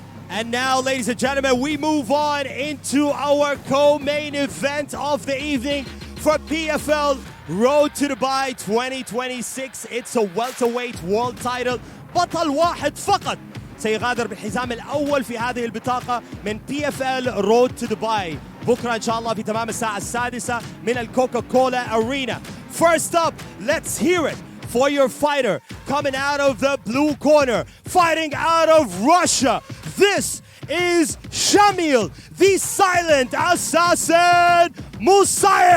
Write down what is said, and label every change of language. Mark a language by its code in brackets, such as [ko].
[en] And now, ladies and gentlemen, we move on into our co-main event of the evening for PFL Road to Dubai 2026. It's a welterweight world title. [ar] بطل واحد فقط سيغادر بالحزام الأول في هذه البطاقة من PFL Road to Dubai. بكرة إن شاء الله في تمام الساعة 6 من الكوكا كولا أرينا. [en] First up, let's hear it for your fighter coming out of the blue corner, fighting out of Russia. This is Shamil, the silent assassin, Musayev.